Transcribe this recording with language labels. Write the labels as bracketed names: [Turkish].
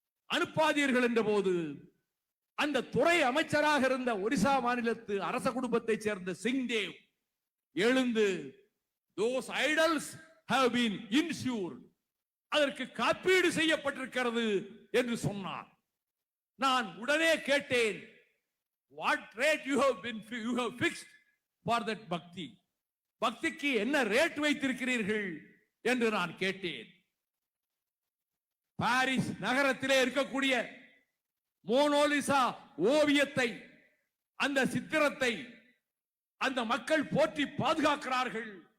[Tamil] அனுப்பாதீர்கள் என்ற போது அந்த துறை அமைச்சராக இருந்த ஒரிசா மாநிலத்து அரச குடும்பத்தை சேர்ந்த சிங்தேவ் எழுந்து, [English] those idols have been insured, [Tamil] அதற்கு காப்பீடு செய்யப்பட்டிருக்கிறது என்று சொன்னார். நான் உடனே கேட்டேன், [English] what rate you have fixed for that bhakti? [Tamil] பக்திக்கு என்ன ரேட் வைத்திருக்கிறீர்கள் என்று நான் கேட்டேன். பாரிஸ் நகரத்திலே இருக்கக்கூடிய மோனோலிசா ஓவியத்தை, அந்த சித்திரத்தை அந்த மக்கள் போற்றி பாதுகாக்கிறார்கள்.